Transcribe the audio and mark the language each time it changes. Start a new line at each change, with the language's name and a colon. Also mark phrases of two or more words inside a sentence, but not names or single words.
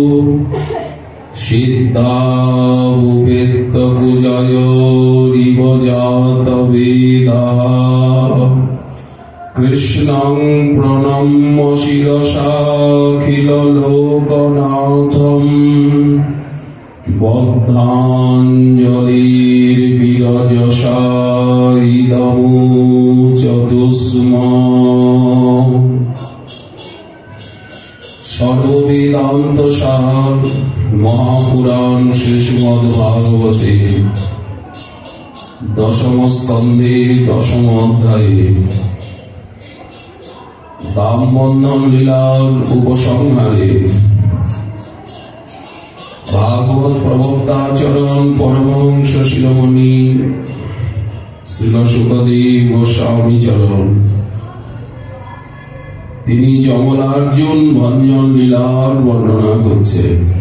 Sanskrit: সিদ্ধাবুপেত্য পূজয়োরিব জাতবেদাঃ কৃষ্ণং প্রণম্য শিরসাখিললোকনাথং বদ্ধাঞ্জলির্বিরজসা ইদমুচতুস্ম সর্ববেদান্ত সার মহাপুরাণ শ্রীমদ্ভাগবতে দশম স্কন্ধে দশম অধ্যায়ে দামবন্ধন
Bangla: লীলার উপসংহারে ভাগবত প্রবক্তাচরণ পরমহংস শিরোমণি শ্রীল শুকদেব গোস্বামী চরণ তিনি যমলার্জুন ভঞ্জন লীলার বর্ণনা করছেন।